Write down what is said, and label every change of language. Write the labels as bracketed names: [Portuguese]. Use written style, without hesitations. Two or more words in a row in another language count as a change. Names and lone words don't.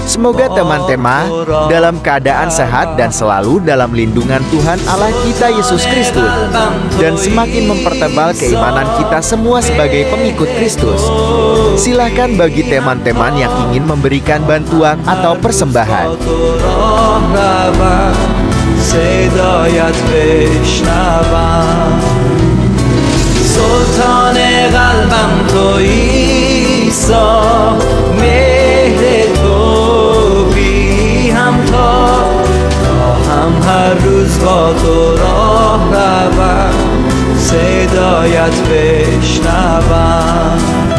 [Indonesian] Semoga teman-teman dalam keadaan sehat dan selalu dalam lindungan Tuhan Allah kita Yesus Kristus, dan semakin mempertebal keimanan kita semua sebagai pengikut Kristus. Silahkan bagi teman-teman yang ingin memberikan bantuan atau persembahan. [Persian] سلطان قلبم تویی سا مهر تو بی همتا هم هر روز با تو راه روم صدایت بشنوم